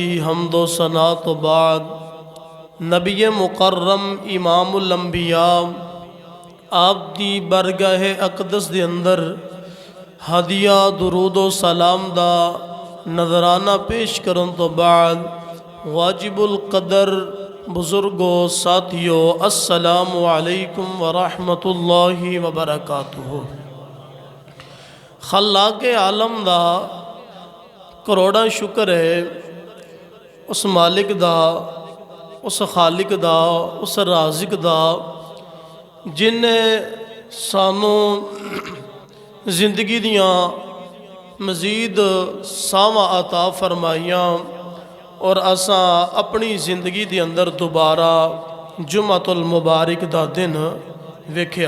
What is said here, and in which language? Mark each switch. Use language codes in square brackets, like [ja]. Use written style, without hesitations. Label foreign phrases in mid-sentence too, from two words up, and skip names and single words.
[pa] حمد و ثنا تو بعد نبی مکرم امام الانبیاء آپ دی بارگاہ اقدس دے اندر ہدیہ درود و سلام دا نذرانہ پیش کرن تو بعد واجب القدر بزرگو ساتھیو [ar] السلام عليكم ورحمة الله وبركاته. [pa] خلاق عالم دا کروڑاں شکر ہے اس مالک دا، اس خالق دا، اس رازق دا جنہاں سانوں زندگی دیاں مزید ساہواں عطا فرمائیاں اور اساں اپنی زندگی کے اندر دوبارہ جمعۃ المبارک دا دن ویکھیا.